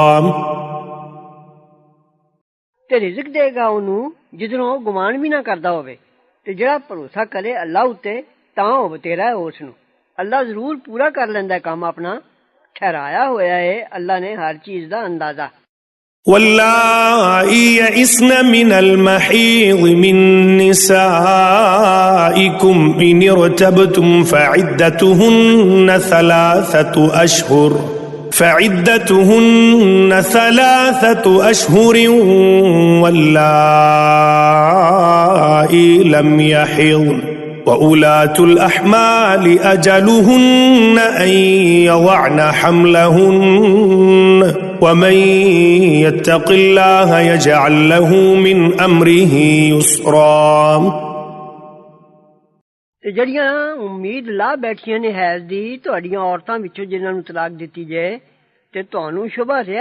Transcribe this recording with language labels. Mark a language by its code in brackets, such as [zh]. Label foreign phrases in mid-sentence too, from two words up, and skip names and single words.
[pa] تے رزق دے گا انہوں جدروں گمان بھی نہ کردا ہوئے تے جڑا بھروسہ کرے اللہ اتے تاں ہو تیرا ہے اس نوں اللہ ضرور پورا کر لیندا ہے کام اپنا ٹھہرایا ہویا ہے اللہ نے ہر چیز دا اندازہ [ar] واللائي يئسن من المحيض من نسائكم إن ارتبتم فعدتهن ثلاثة أشهر واللائي لم يحضن وأولاة الأحمال أجلهن أن يضعن حملهن ومن يتق الله يجعل له من أمره يسرا [pa] تے جڑیاں امید لا بیٹھیاں نے حیض دی تہاڈیاں عورتاں وچوں جنہاں نوں طلاق دتی جائے تے تانوں شبہ